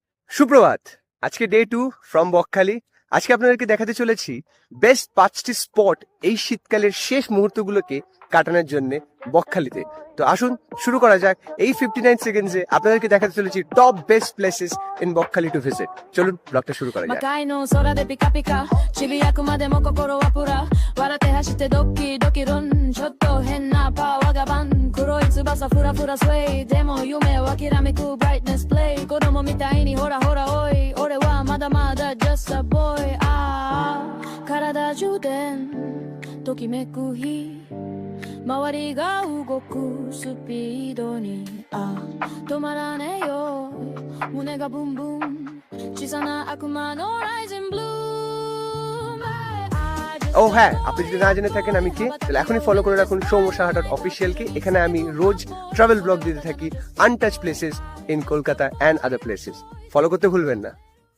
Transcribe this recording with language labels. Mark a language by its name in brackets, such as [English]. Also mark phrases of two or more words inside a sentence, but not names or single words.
[Bangla] সুপ্রভাত। আজকে [English] day 2 from Bakkhali. [Bangla] আজকে আপনাদেরকে দেখাতে চলেছি বেস্ট 5টি স্পট এই শীতকালের শেষ মুহূর্তগুলোকে কাটানোর জন্য বকখালিতে। তো আসুন শুরু করা যাক। এই 59 সেকেন্ডসে আপনাদেরকে দেখাতে চলেছি [English] top best places in Bakkhali to visit. [Bangla] চলুন ব্লগটা শুরু করা যাক। [Japanese] 魔界の空でピカピカちびやくまでも心はプラ笑って走ってドキドキルンちょっと変なパワーがバン黒い翼フラフラスウェイでも夢を諦めくブライトネスプレイ子供みたいにほらほらおい俺はまだまだ [English] just a boy [Japanese] ああ体充電ときめく日周りが動くスピードに止まらねえよ胸がブンブン小さな悪魔のライジンブルー [Bangla] ও হ্যাঁ, আপনি যদি না জেনে থাকেন আমি কে, তাহলে এখনই ফলো করে রাখুন সৌম্য সাহাটার অফিসিয়ালকে। এখানে আমি রোজ [English] travel blog [Bangla] দিতে থাকি, [English] untouch places in Kolkata and other places. [Bangla] ফলো করতে ভুলবেন না।